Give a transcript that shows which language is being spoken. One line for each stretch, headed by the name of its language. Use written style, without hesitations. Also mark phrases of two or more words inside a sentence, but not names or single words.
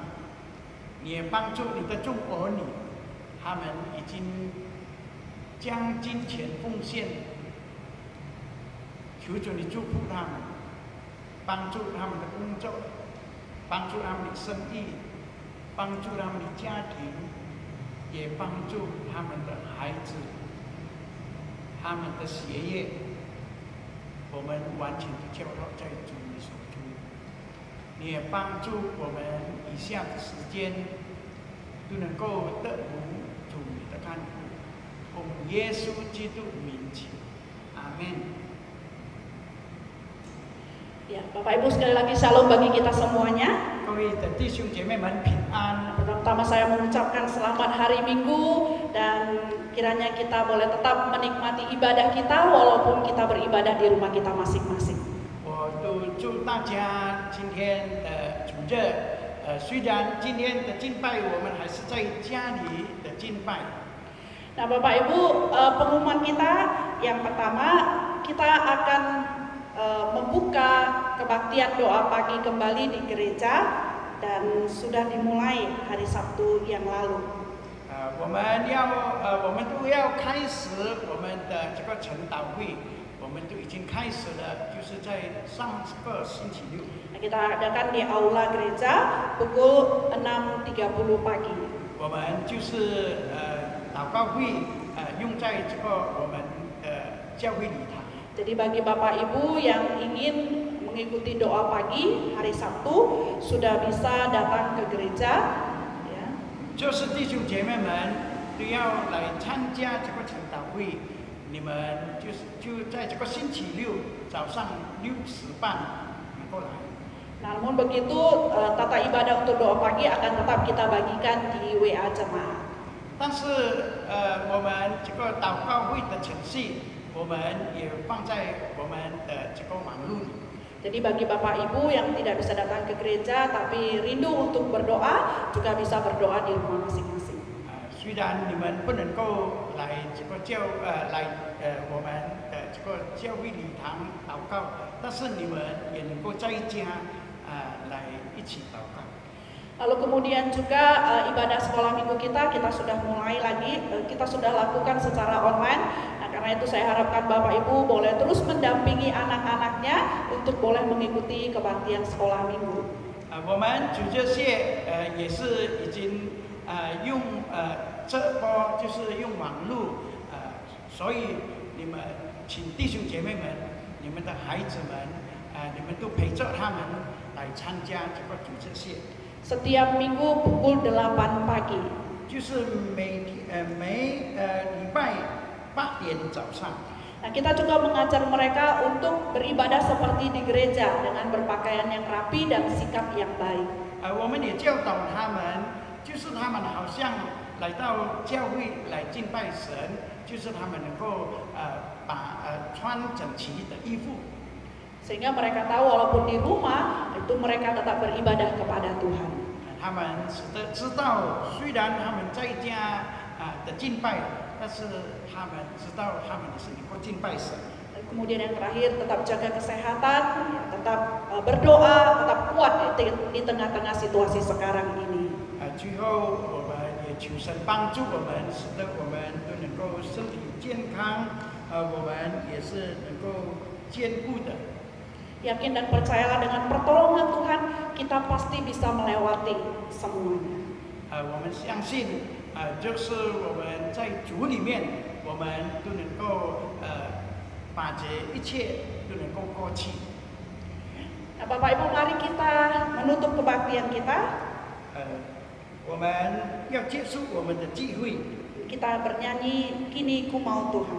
Chinese: 你也帮助你的众儿女，他们已经将金钱奉献，求主你祝福他们，帮助他们的工作，帮助他们的生意，帮助他们的家庭，也帮助他们的孩子，他们的学业，我们完全的交托在主你手中。你也帮助我们以下的时间都能够得蒙主你的看顾，奉耶稣基督名求，阿门。
Indonesian: Ya, Bapak Ibu sekali lagi shalom bagi kita semuanya.
Chinese: 各位的弟兄姐妹们平安。
Indonesian: Pertama saya mengucapkan selamat hari Minggu dan kiranya kita boleh tetap menikmati ibadah kita walaupun kita beribadah di rumah kita masing-masing.
Chinese: 我都祝大家今天的主日，虽然今天的敬拜我们还是在家里的敬拜。
Indonesian: Nah, Bapak Ibu, pengumuman kita yang pertama kita akan membuka kebaktian doa pagi kembali di gereja dan sudah dimulai hari Sabtu yang lalu.
Chinese: 我们都要开始我们的这个晨祷会，我们都已经开始了，就是在上个星期六。
Indonesian: Kita adakan di aula gereja pukul 6.30 pagi.
Chinese: 我们就是祷告会，用在这个我们的教会礼堂。
Indonesian: Jadi bagi Bapak Ibu yang ingin mengikuti doa pagi hari Sabtu sudah bisa datang ke gereja. Ya.
Chinese: 就是弟兄姐妹们都要来参加这个晨祷会，你们就在这个星期六早上6时半能够来。
Indonesian: Namun begitu tata ibadah untuk doa pagi akan tetap kita bagikan di WA jemaat.
Chinese: 但是我们这个祷告会的程序，我们也放在我们的这个网络里。
Indonesian: Jadi bagi Bapak Ibu yang tidak bisa datang ke gereja tapi rindu untuk berdoa juga bisa berdoa di rumah masing-masing.
Chinese: 虽然你们不能够来这个我们的这个教会礼堂祷告，但是你们也能够在家来一起祷告。
Indonesian: Lalu kemudian juga ibadah sekolah minggu kita sudah mulai lagi, kita sudah lakukan secara online. Nah, karena itu saya harapkan Bapak Ibu boleh terus mendampingi anak-anaknya untuk boleh mengikuti kebaktian sekolah minggu.
Chinese: 我们主日学也是已经用这波就是用网络所以你们请弟兄姐妹们，你们的孩子们你们都陪着他们来参加这个主日学。
Indonesian: Setiap minggu pukul 8 pagi.
Chinese: 就是每礼拜8点早上。
Indonesian: Nah, kita juga mengajar mereka untuk beribadah seperti di gereja dengan berpakaian yang rapi dan sikap yang baik.
Chinese: 我们也教导他们，就是他们好像来到教会来敬拜神，就是他们能够穿整齐的衣服。
Indonesian: Sehingga mereka tahu walaupun di rumah itu mereka tetap beribadah kepada Tuhan.
Chinese: 他们知道，虽然他们在家的敬拜，但是他们知道他们是能够敬拜神。
Indonesian: Dan kemudian yang terakhir tetap jaga kesehatan, tetap berdoa, tetap kuat di tengah-tengah situasi sekarang ini.
Chinese: 最后我们也求神帮助我们，使得我们都能够身体健康，我们也是能够坚固的。
Indonesian: Yakin dan percayalah dengan pertolongan Tuhan kita pasti bisa melewati semuanya.
Chinese: 我们相信，就是我们在主里面，我们都能够把这一切都能够过去。
Indonesian: Nah, Bapak Ibu, mari kita menutup kebaktian kita.
Chinese: 我们要结束我们的聚会。
Indonesian: Kita bernyanyi Kini Ku Mau Tuhan.